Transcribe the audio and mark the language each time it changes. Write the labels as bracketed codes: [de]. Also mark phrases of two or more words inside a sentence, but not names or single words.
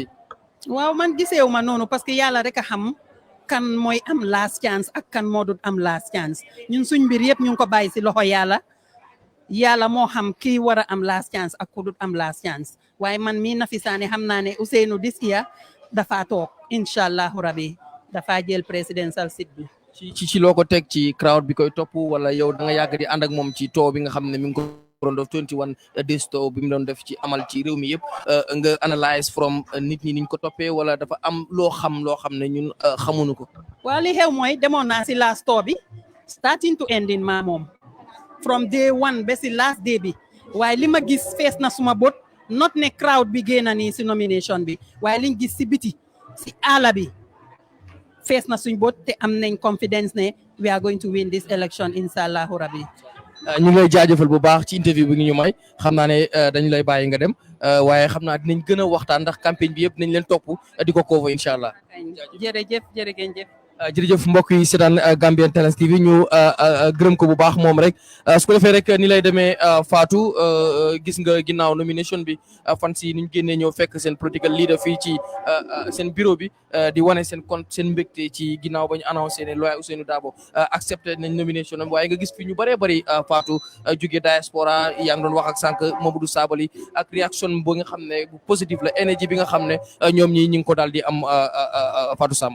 [wo] waaw man giseewu ma noonu parce que yàlla rek a xam kan mooy am [en] last chance [wo] ak kan moo dut am [en] last chance [wo] ñun suñ mbir yëpp ñu ngi ko bàyyi si loxo yàlla moo xam kii war a am [en] last chance [wo] ak ku dut am [en] last chance [wo] waaye man mii Nafi Sané xam naa ne Ousainou [en] this year [wo] dafa toog [ar] inshallahu rabi [wo] dafa jël [en] presidential seat [wo] bi. ci loo ko teg ci crowd bi koy topp wala yow da nga yàgg di ànd ak moom ci too bi nga xam ne mi ngi ko doon def 21 days too bi mu doon def ci amal ci réew mi yëpp nga analyse from nit ñi niñ ko toppee wala dafa am loo xam ne ñun xamuñu ko. waaw li xew mooy demoon naa si last too bi [en] starting to ending [wo] maa moom [en] from day one [wo] ba si [en] last day [wo] bi waaye li ma gis fees na suma bot not ne crowd bi génn nii si nomination bi waaye liñ gis si biti si àll bi fees na suñ bot te am nañ confidence ne [en] we are going to win this election [ar] inshallahu rabbi. [wo] ñu ngi lay jaajëfal bu baax ci interview bi ñu may xam naa ne dañu lay bàyyi nga dem waaye xam naa dinañ gën a waxtaan ndax campagne bi yëpp nañ leen topp di ko cover [ar] incha allah. [wo] jërëjëf jërëjëf. jërëjëf mbokk yi seetaan Gambian Talents TV ñu gërëm ko bu baax moom rek su ko defee rek ni lay demee Fatou gis nga ginnaaw nomination bi fan si ni ñu génnee ñëw fekk seen [en] political leader [wo] fii ci seen bureau bi di wane seen compte seen mbégte ci ginnaaw ba ñu annoncé ne Lawyer Ousainou Darboe accepté nañ nomination am waaye nga gis fi ñu bëree bëri Fatou jóge diaspora yaa ngi doon wax ak sànq Mamadou Sabali ak réaction bo nga xam ne bu positif la énergie bi nga xam ne ñoom ñi ñu ngi ko daal di am Fatou Samb.